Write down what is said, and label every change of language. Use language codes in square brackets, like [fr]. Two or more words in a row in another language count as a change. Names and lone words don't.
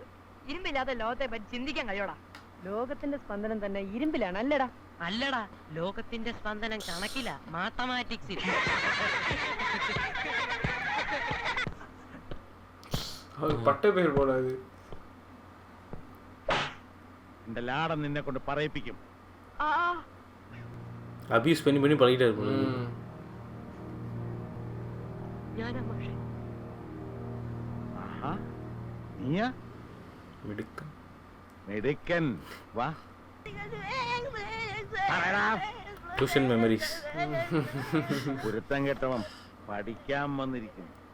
[ml] ഇരുമ്പില്ലാതെ ലോകത്തെ പറ്റി ചിന്തിക്കാൻ കഴിയോടാ? ലോകത്തിന്റെ സ്പന്ദനം തന്നെ ഇരുമ്പിലാണ് അല്ലടാ? അല്ലടാ, ലോകത്തിന്റെ സ്പന്ദനം കണക്കില, മാത്തമാറ്റിക്സിൽ. [ta] பட்ட பேர் போடாத். [ml] എന്റെ ലാടം നിന്നെ കൊണ്ട് പറയിപ്പിക്കും. [ta] அபியூஸ் பண்ணி பழகிட்டாரு போல. [ml] ഞാനാ മാഷേ. ആഹാ, നീയാ മിടുക്കൻ. മിടുക്കൻ. വാ. [en] tuition memories. [ml] കുരുത്തം കെട്ടവൻ പഠിക്കാൻ വന്നിരിക്കുന്നു.